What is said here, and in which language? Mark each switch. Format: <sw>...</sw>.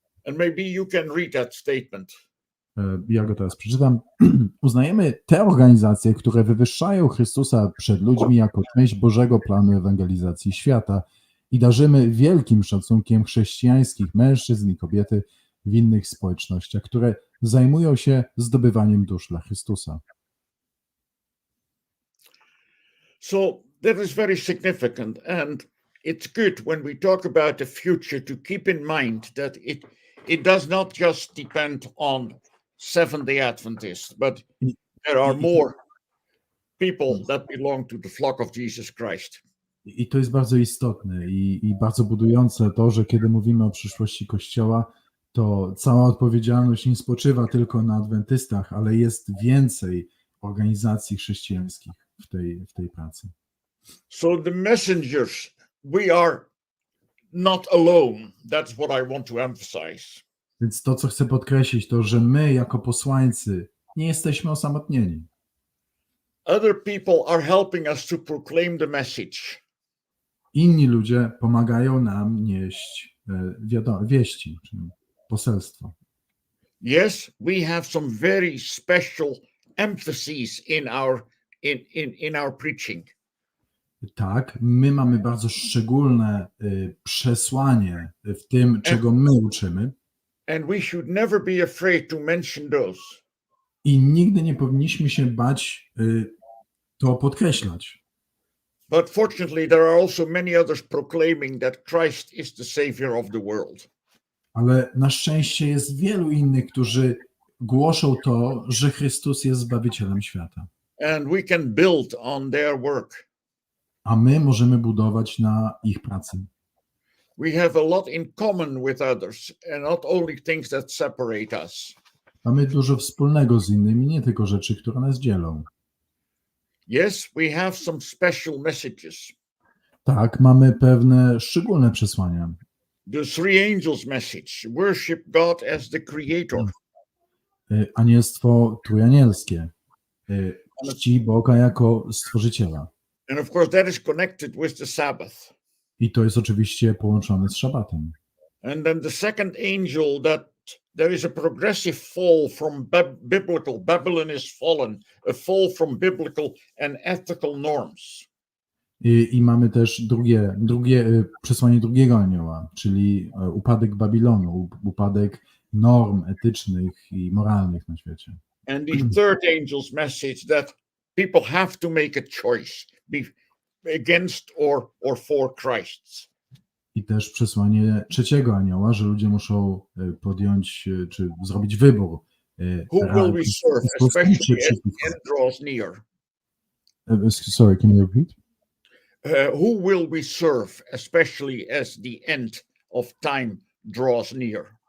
<en>And maybe you can read that statement.</en> <pl>Ja go teraz przeczytam. Uznajemy te organizacje, które wywyższają Chrystusa przed ludźmi jako część Bożego planu ewangelizacji świata i darzymy wielkim szacunkiem chrześcijańskich mężczyzn i kobiety w innych społecznościach, które zajmują się zdobywaniem dusz dla Chrystusa.</pl> <en>So that is very significant, and it's good when we talk about the future to keep in mind that it does not just depend on Seventh-day Adventists, but there are more people that belong to the flock of Jesus Christ.</en> <pl>I to jest bardzo istotne i bardzo budujące to, że kiedy mówimy o przyszłości Kościoła, to cała odpowiedzialność nie spoczywa tylko na adwentystach, ale jest więcej organizacji chrześcijańskich w tej pracy.</pl> <en>So the messengers, we are not alone. That's what I want to emphasize.</en> <pl>Więc to, co chcę podkreślić, to, że my jako posłańcy nie jesteśmy osamotnieni.</pl> <en>Other people are helping us to proclaim the message.</en> <pl>inni ludzie pomagają nam nieść wieści, czyli poselstwo.</pl> <en>Yes, we have some very special emphases in our preaching.</en> <pl>Tak, my mamy bardzo szczególne przesłanie w tym, czego my uczymy</pl> <en>And we should never be afraid to mention those.</en> <pl>i nigdy nie powinniśmy się bać to podkreślać.</pl> <en>But fortunately, there are also many others proclaiming that Christ is the Savior of the world.</en> <pl>Ale na szczęście jest wielu innych, którzy głoszą to, że Chrystus jest Zbawicielem świata.</pl> <en>And we can build on their work.</en> <pl>A my możemy budować na ich pracy.</pl> <en>We have a lot in common with others, and not only things that separate us.</en> <pl>Mamy dużo wspólnego z innymi, nie tylko rzeczy, które nas dzielą.</pl> <en>Yes, we have some special messages.</en> <pl>Tak, mamy pewne szczególne przesłania.</pl> <en>The three angels' message: worship God as the Creator.</en> <pl>Anielstwo trójanielskie. Czci Boga jako Stworzyciela.</pl> <en>And of course, that is connected with the Sabbath.</en> <pl>I to jest oczywiście połączone z szabatem.</pl> <en>And then the second angel, that there is a progressive fall from biblical. Babylon is fallen, a fall from biblical and ethical norms.</en> <pl>I mamy też drugie przesłanie drugiego anioła, czyli upadek Babilonu, upadek norm etycznych i moralnych na świecie.</pl> <en>And the third angel's message, that people have to make a choice, be against or for Christ.</en> <pl>I też przesłanie trzeciego anioła, że ludzie muszą podjąć czy zrobić wybór.</pl> <en>Who will we serve, especially as the end draws near? Sorry, can you repeat? Who will we serve, especially as the end of time draws near?</en>